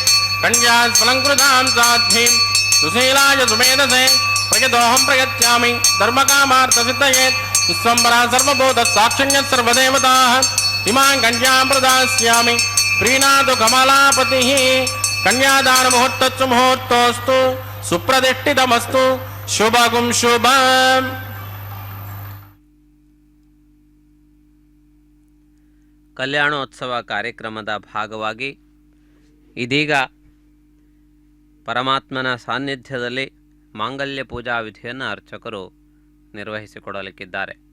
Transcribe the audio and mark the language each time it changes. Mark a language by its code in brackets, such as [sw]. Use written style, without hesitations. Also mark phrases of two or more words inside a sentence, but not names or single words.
[sa] ಕನ್ಯಾ ಸ್ವಲಂಕೃತಾಂ ಸಾಧ್ಯೀಂ ಸುಶೀಲಾಯ ಸುಮೇಧಸೇ ಪ್ರಯತೋಹಂ ಪ್ರಯಚ್ಯಾಮಿ ಧರ್ಮಕಾಮಾರ್ಥ ಸಿದ್ಧಯೇತ್ ವಿಶ್ವಂಬರಾ ಸರ್ವಭೂತ ಸಾಕ್ಷಿಣ್ಯ ಸರ್ವದೇವತಾಃ ಇಮಾಂ ಕನ್ಯಾಂ ಪ್ರದಾಸ್ಯಾಮಿ ಪ್ರೀಣಾತು ಕಮಲಾಪತಿಃ ಕನ್ಯಾದಾನ ಮುಹೂರ್ತಸ್ಸು ಮುಹೂರ್ತೋಸ್ತು ಸುಪ್ರತಿಷ್ಠಿತಮಸ್ತು ಶುಭಗುಂ ಶುಭಂ. [kn] ಕಲ್ಯಾಣೋತ್ಸವ ಕಾರ್ಯಕ್ರಮದ ಭಾಗವಾಗಿ ಇದೀಗ ಪರಮಾತ್ಮನ ಸಾನ್ನಿಧ್ಯದಲ್ಲಿ ಮಾಂಗಲ್ಯ ಪೂಜಾ ವಿಧಿಯನ್ನು ಅರ್ಚಕರು ನಿರ್ವಹಿಸಿಕೊಡಲಿಕ್ಕಿದ್ದಾರೆ.